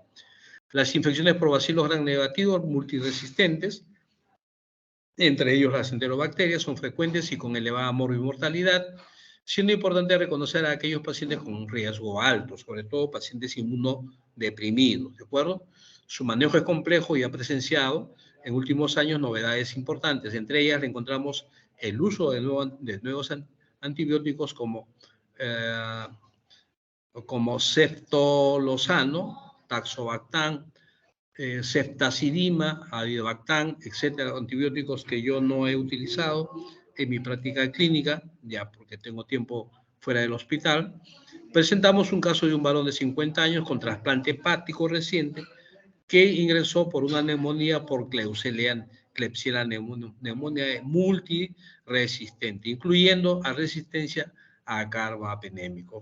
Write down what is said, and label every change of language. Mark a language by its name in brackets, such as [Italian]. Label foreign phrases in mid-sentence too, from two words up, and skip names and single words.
[Spanish] Las infecciones por bacilos gram negativos multiresistentes, entre ellos las enterobacterias, son frecuentes y con elevada morbimortalidad, siendo importante reconocer a aquellos pacientes con un riesgo alto, sobre todo pacientes inmunodeprimidos, ¿de acuerdo? Su manejo es complejo y ha presenciado en últimos años novedades importantes. Entre ellas encontramos el uso de nuevos antibióticos como ceftolozano, taxobactam, ceftazidima, avibactam, etcétera, antibióticos que yo no he utilizado en mi práctica clínica, ya porque tengo tiempo fuera del hospital. Presentamos un caso de un varón de 50 años con trasplante hepático reciente que ingresó por una neumonía por Klebsiella neumonía multiresistente, incluyendo a resistencia a carbapenémico.